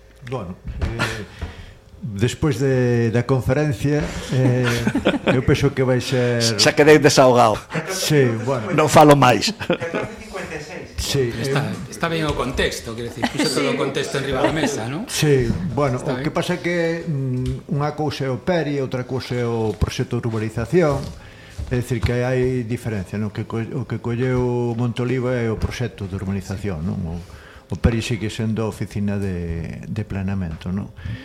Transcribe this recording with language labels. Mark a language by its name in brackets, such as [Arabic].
[Spanish] Bueno, después de la conferencia, yo pienso que vais a ser... Se quedéis desahogado. Sí, bueno. [Galician] No falo más. [Spanish] Sí, está bien [Galician] o contexto, [Spanish] quiero decir, puso todo [Galician] o contexto enriba da mesa, ¿no? Sí, bueno, o que pasa é que unha cousa é o PERI, outra cousa é o proxecto de urbanización, é dicir que hai diferencia, ¿no? O que colleu Monte Oliva é o proxecto de urbanización, ¿no? O PERI sigue sendo a oficina de planeamento, ¿no?